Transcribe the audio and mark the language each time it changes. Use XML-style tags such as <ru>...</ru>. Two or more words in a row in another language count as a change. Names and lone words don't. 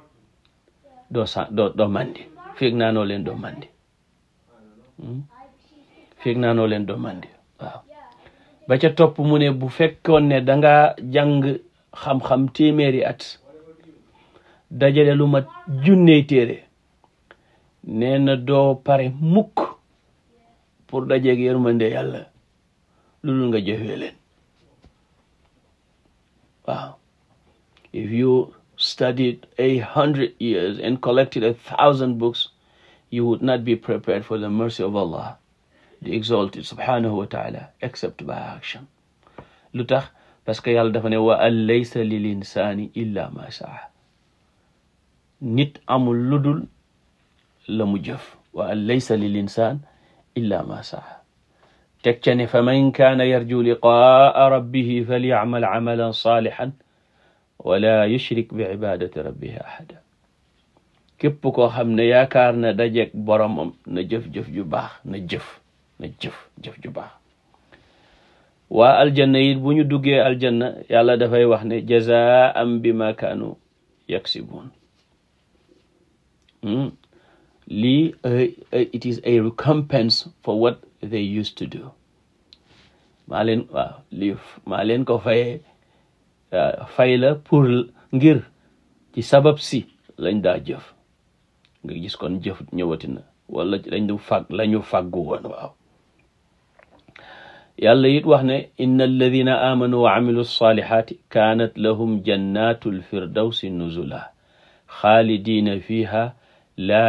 <wo>doo mandi feeg naanoo leen doo mandi feeg naanoo leen doo mandi waaw ba ca topp mu ne bu fekkoon ne danga jàng xam-xam téeméeri at dajale lu mat junney téere nee na doo pare mukk pour dajeeg yërmande yàlla loolu nga jëfee leen</wo> <en>waaw if you studied 800 years and collected 1,000 books you would not be prepared for the mercy of Allah the exalted</en> <ar>سبحانه وتعالى</ar> <en>except by action</en> <wo>lu tax</wo> <fr>parce que</fr> <wo>yàlla dafa ne</wo> <ar>وأن ليس للإنسان إلا ما سعى</ar> <wo>nit amul ludul la mu jëf</wo> <ar>وأن ليس للإنسان إلا ما سعى</ar> <wo>teg ca ne</wo> <ar>فمن كان يرجو لقاء ربه فليعمل عملا صالحا ولا يشرك بعبادة ربه أحدا</ar> <wo>képp koo xam ne yaakaar na dajeek boromam na jëf-jëf ju baax na jëf ju baax waa aljanna it bu ñu duggee aljanna yàlla dafay wax ne</wo> <ar>جزاء بما كانوا يكسبون</ar> <wo>lii</wo> <en>it is a recompense for what they used to do</en> <wo>maa leen ko fayee fay la pour ngir ci sabab si lañ daa jëf nga gis kon jëf ñëwatina wala lañu fàggu woon waaw yàlla it wax ne</wo> <ar>إن الذين آمنوا وعملوا الصالحات كانت لهم جنات الفردوس نزلا خالدين فيها لا</ar>